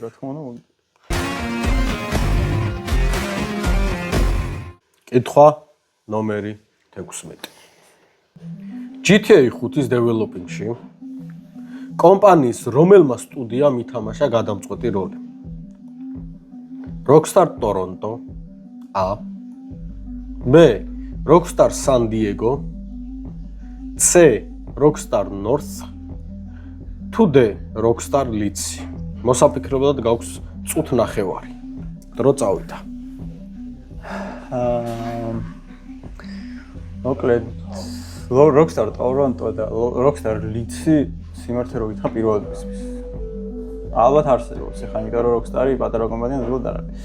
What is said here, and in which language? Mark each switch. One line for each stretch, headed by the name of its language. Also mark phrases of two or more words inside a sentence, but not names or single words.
Georgian: რა თქმა უნდა. კითხვა ნომერი 16. GTA 5-ის დეველოპინგში კომპანიის რომელმა სტუდიამ ითამაშა გადამწყვეტი როლი? Rockstar Toronto. A. B. Rockstar San Diego. C. Rockstar North. თუ D. Rockstar Leeds. მოსაფიქრებლად გაქვს წუთ ნახევარი. დრო წავიდა. მოკლედ Rockstar Toronto და Rockstar Leeds-ი სიმართლე რო გითხრა პირველადების. ალბათ არსებობს, ეხლა იმიტომ რომ Rockstar-ი პატარა კომპანია ნამდვილად არ არის.